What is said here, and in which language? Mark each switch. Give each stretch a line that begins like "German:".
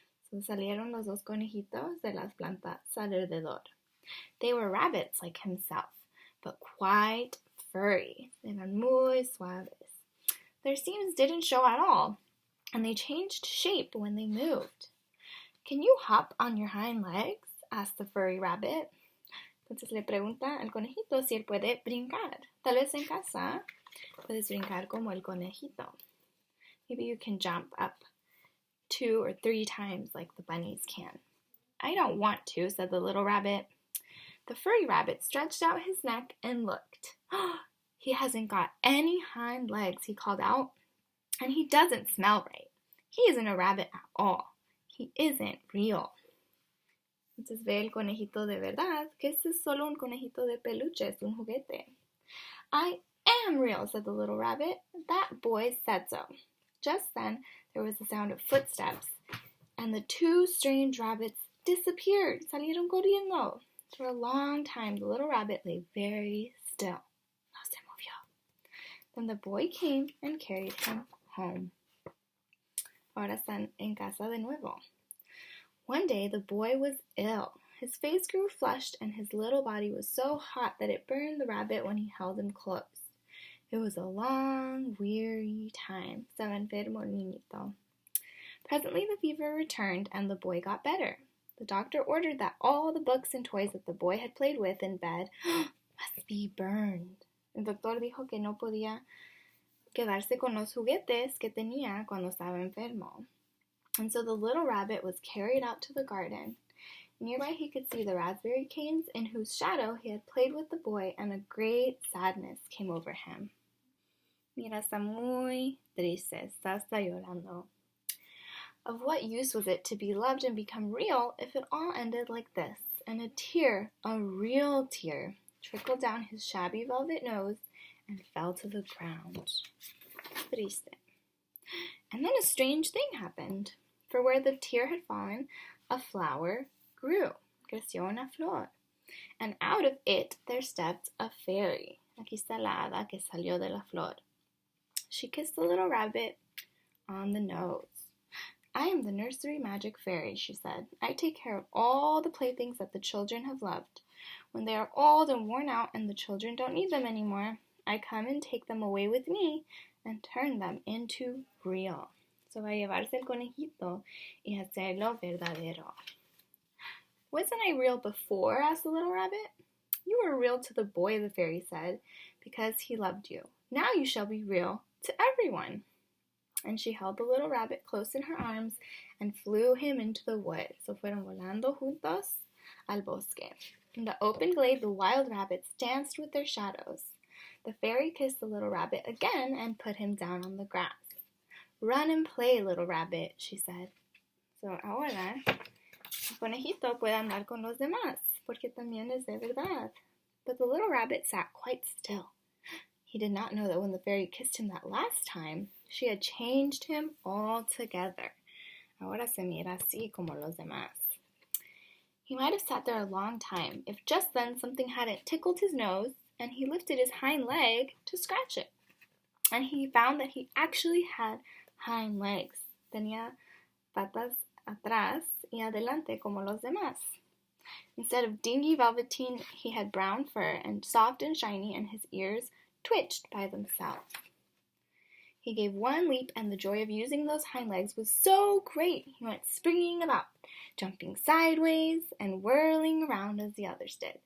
Spanish: So salieron los dos conejitos de las plantas alrededor.
English: They were rabbits like himself, but quite furry.
Spanish: Eran muy suaves.
English: Their seams didn't show at all, and they changed shape when they moved. Can you hop on your hind legs? Asked the furry rabbit.
Spanish: Entonces le pregunta al conejito si él puede brincar. Tal vez en casa puedes brincar como el conejito.
English: Maybe you can jump up 2 or 3 times like the bunnies can. I don't want to, said the little rabbit. The furry rabbit stretched out his neck and looked. He hasn't got any hind legs, he called out, and he doesn't smell right. He isn't a rabbit at all. He isn't real.
Spanish: Entonces ve el conejito de verdad, que este es solo un conejito de peluche, es un juguete.
English: I am real, said the little rabbit. That boy said so. Just then, there was the sound of footsteps, and the two strange rabbits disappeared.
Spanish: Salieron corriendo.
English: For a long time, the little rabbit lay very still.
Spanish: No se movió.
English: Then the boy came and carried him home.
Spanish: Ahora están en casa de nuevo.
English: One day, the boy was ill. His face grew flushed, and his little body was so hot that it burned the rabbit when he held him close. It was a long, weary time.
Spanish: Estaba enfermo el niñito.
English: Presently, the fever returned, and the boy got better. The doctor ordered that all the books and toys that the boy had played with in bed must be burned.
Spanish: El doctor dijo que no podía quedarse con los juguetes que tenía cuando estaba enfermo.
English: And so the little rabbit was carried out to the garden. Nearby he could see the raspberry canes in whose shadow he had played with the boy, and a great sadness came over him.
Spanish: Mira, está muy triste, está hasta llorando.
English: Of what use was it to be loved and become real if it all ended like this? And a tear, a real tear, trickled down his shabby velvet nose and fell to the ground. Triste. And then a strange thing happened. For where the tear had fallen, a flower grew.
Spanish: Creció una flor.
English: And out of it there stepped a fairy.
Spanish: Aquí está la hada que salió de la flor.
English: She kissed the little rabbit on the nose. I am the nursery magic fairy, she said. I take care of all the playthings that the children have loved. When they are old and worn out and the children don't need them anymore, I come and take them away with me and turn them into real.
Spanish: So va a llevarse el conejito y hacerlo verdadero.
English: Wasn't I real before? Asked the little rabbit. You were real to the boy, the fairy said, because he loved you. Now you shall be real to everyone. And she held the little rabbit close in her arms and flew him into the wood.
Spanish: So fueron volando juntos al bosque.
English: In the open glade, the wild rabbits danced with their shadows. The fairy kissed the little rabbit again and put him down on the grass. Run and play, little rabbit, she said.
Spanish: So ahora, el conejito puede andar con los demás, porque también es de verdad.
English: But the little rabbit sat quite still. He did not know that when the fairy kissed him that last time, she had changed him altogether.
Spanish: Ahora se mira así como los demás.
English: He might have sat there a long time if just then something hadn't tickled his nose and he lifted his hind leg to scratch it. And he found that he actually had hind legs.
Spanish: Tenía patas atrás y adelante como los demás.
English: Instead of dingy velveteen, he had brown fur and soft and shiny, and his ears twitched by themselves. He gave one leap, and the joy of using those hind legs was so great he went springing about, jumping sideways and whirling around as the others did.